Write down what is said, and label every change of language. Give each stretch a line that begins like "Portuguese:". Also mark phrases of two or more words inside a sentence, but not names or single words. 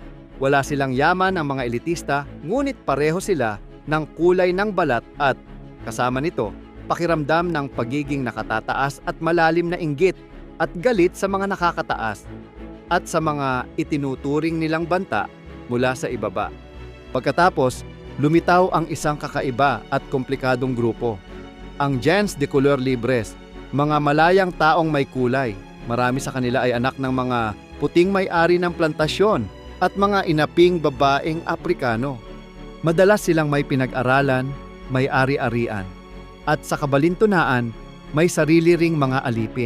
Filipino: Wala silang yaman ang mga elitista, ngunit pareho sila ng kulay ng balat at, kasama nito, pakiramdam ng pagiging nakatataas at malalim na inggit at galit sa mga nakakataas at sa mga itinuturing nilang banta mula sa ibaba. Pagkatapos, lumitaw ang isang kakaiba at komplikadong grupo, ang
French: gens de couleur libres,
Filipino: mga malayang taong may kulay. Marami sa kanila ay anak ng mga puting may-ari ng plantasyon at mga inaping babaeng Aprikano. Madalas silang may pinag-aralan, may ari-arian, at sa kabalintunaan, may sarili ring mga alipin.